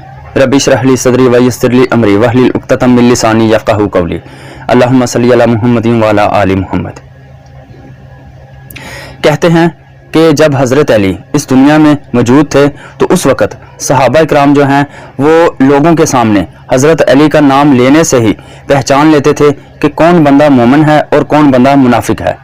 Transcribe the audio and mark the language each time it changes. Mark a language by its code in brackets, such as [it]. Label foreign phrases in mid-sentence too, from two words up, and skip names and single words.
[ar] رب اشرح لي صدري ويسر لي أمري واحلل عقدة من لساني يفقهوا قولي. اللهم صل على محمد وعلى آل محمد. [ur] کہتے ہیں کہ جب حضرت علی اس دنیا میں موجود تھے تو اس وقت صحابہ اکرام جو ہیں وہ لوگوں کے سامنے حضرت علی کا نام لینے سے ہی پہچان لیتے تھے کہ کون بندہ مومن ہے اور کون بندہ منافق ہے.